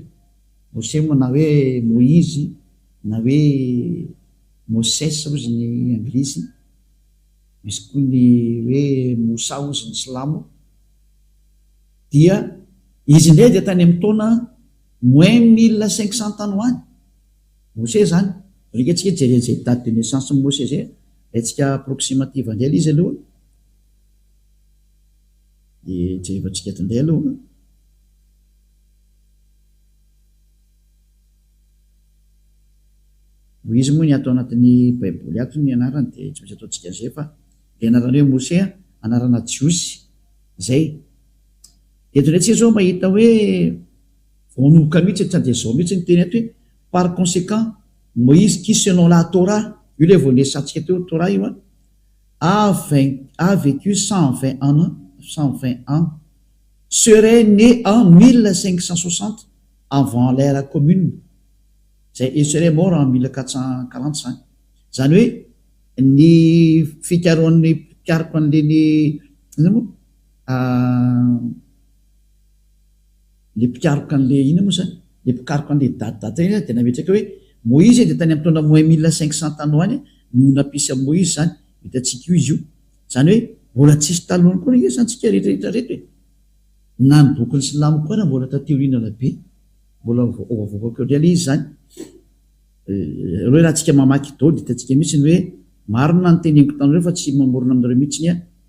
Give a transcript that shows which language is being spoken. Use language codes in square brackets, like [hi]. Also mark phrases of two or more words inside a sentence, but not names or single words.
[mg] Moshe moa na hoe Moïse na hoe Moses ozy ny anglisy, misy koa ny hoe Mosa ozy ny Silamo. Dia izy indray dia tany amin'ny taona moins 1500 tany ho any Mose zany rika tsika jeren'izay [fr] date de naissance [mg] Mose zay atsika approximative andray izy aloha de jerevantsika tindray aloha izy moa ny atao anatin'ny baiboly ato ny anarany de tsy misy ataontsika zay fa le anarany hoe Mose anarana Jiosy zay eto ndray tsika zao mahita hoe vonoka mihitsy tsy de zao mihitsy ny teny ato hoe [fr] par conséquent Moïse qui selon la Torah [mg] io le voanesantsika teo Torah io [fr] a vécu 120 ans serait né en 1560 avant l'ère commune zay il serait mort en 1445 [mg] zany hoe ny fikaroan'ny pikaroko an'leny le pikaroko an'le ina moa zany le pikaroko an'le datidata iny de nametraka hoe Moïse de tany am'taona moins 1500 tany ho any no napisy am Moïse zany hitatsika io izy io zany hoe mbola tsisy talohany koa izy zany tsika rehetrarehetra reto hoe na ny bokin'ny silamo koa na mbola tateorinana be mbola ovavokako ndray le izy zany reo raha tsika mamaky dao de hitatsika mihitsy ny hoe marina ny teneniko tanyreo fa tsy mamorona aminareo mihitsy ny a